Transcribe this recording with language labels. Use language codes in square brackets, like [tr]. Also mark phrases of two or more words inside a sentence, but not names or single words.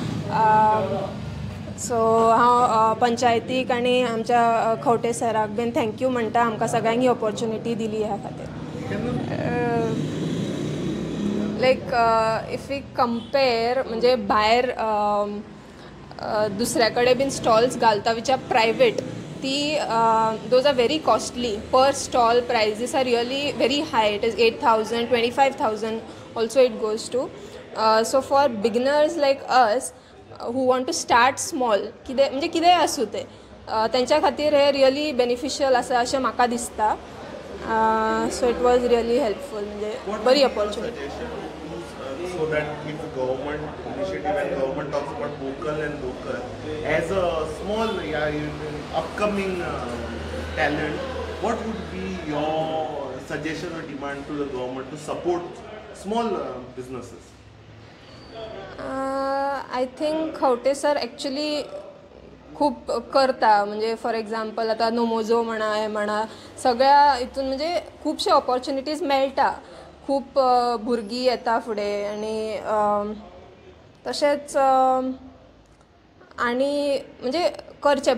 [kok] सो हांव पंचायतीक आनी आमच्या खंवटे सराक बीन थँक्यू म्हणटा, आमकां सगळ्यांक ही ऑपॉर्च्युनिटी दिली ह्या खातीर. [en] like if we compare [kok] म्हणजे भायर दुसऱ्या कडेन बीन स्टॉल्स घालता [en] which are private, ती those are very costly. But stall prices are really very high. It is 8,000, 25,000 also it goes to. So for beginners like us who want to start small, [kok] कितें म्हणजे कितेंय आसूं तें, तेंच्या खातीर हे रियली बेनिफिशियल आसा अशें म्हाका दिसता. [en] So it was really helpful, [kok] म्हणजे बरी ऑपॉर्च्युनिटी. [en] So that if government initiative and government talks about vocal and local, as a small upcoming talent, what would be your suggestion or demand to the government to support small businesses? I think [kok] खंवटे सर एक्चुली खूप करता. म्हणजे [en] for example [kok] आतां नोमोजो म्हणा, हें म्हणा, सगळ्या हितून म्हणजे खुबशे ऑपॉर्च्युनिटीज मेळटा. खूब भुरगीं येता फुडें आनी तशेंच आनी म्हणजे करचें.